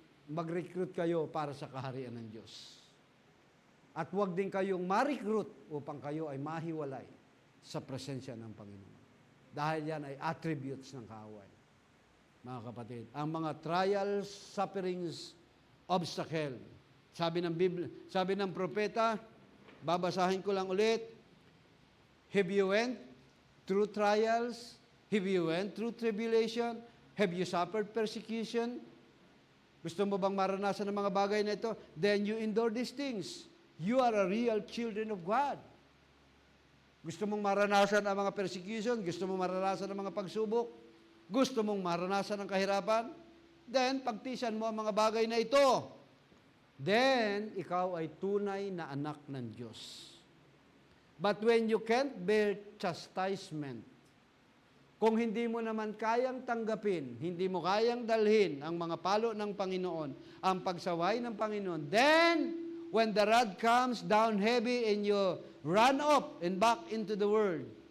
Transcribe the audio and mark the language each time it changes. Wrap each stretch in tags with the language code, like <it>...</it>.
<tl>Mag-recruit kayo para sa kaharian ng Diyos. At huwag din kayong ma-recruit upang kayo ay mahiwalay sa presensya ng Panginoon. Dahil yan ay attributes ng kaaway. Mga kapatid, ang mga trials, sufferings, obstacle. Sabi ng Biblia, sabi ng propeta, babasahin ko lang ulit,</tl> <en>have you went through trials? Have you went through tribulation? Have you suffered persecution?</en> <tl>Gusto mo bang maranasan ng mga bagay na ito?</tl> <en>Then you endure these things. You are a real children of God.</en> <tl>Gusto mong maranasan ang mga persecution? Gusto mong maranasan ang mga pagsubok? Gusto mong maranasan ang kahirapan? Then, pagtisan mo ang mga bagay na ito. Then, ikaw ay tunay na anak ng Diyos.</tl> <en>But when you can't bear chastisement,</en> <tl>kung hindi mo naman kayang tanggapin, hindi mo kayang dalhin ang mga palo ng Panginoon,</tl> <en>ang pagsaway ng Panginoon, then, when the rod comes down heavy and you run up and back into the world,</en>